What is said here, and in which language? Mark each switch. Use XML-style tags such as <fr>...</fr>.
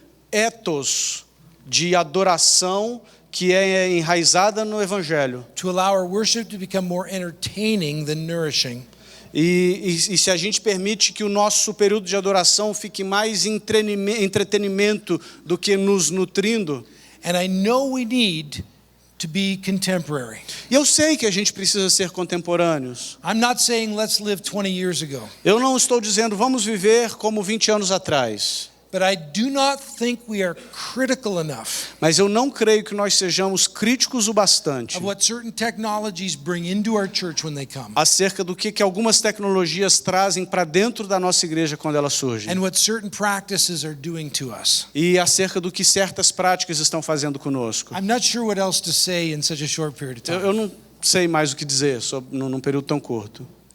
<pt>Ethos de adoração que é enraizada no Evangelho.</pt> <en>To allow our worship to become more entertaining than nourishing.</en> <pt>E se a gente permite que o nosso período de adoração fique mais entretenimento do que nos nutrindo.</pt> <en>And I know we need to be contemporary.</en> <pt>E eu sei que a gente precisa ser contemporâneos.</pt> <en>I'm not saying let's live 20 years ago,</en> <pt>Eu não estou dizendo vamos viver como 20 anos atrás.</pt> <en>but I do not think we are critical enough</en> <pt>Mas eu não creio que nós sejamos críticos o bastante</pt> <en>of what certain technologies bring into our church when they come,</en> <pt>acerca do que algumas tecnologias trazem para dentro da nossa igreja quando elas surgem.</pt> <en>and what certain practices are doing to us.</en> <pt>E acerca do que certas práticas estão fazendo conosco.</pt> <en>I'm not sure what else to say in such a short period of time.</en> <pt>Eu não sei mais o que dizer num período tão curto.</pt>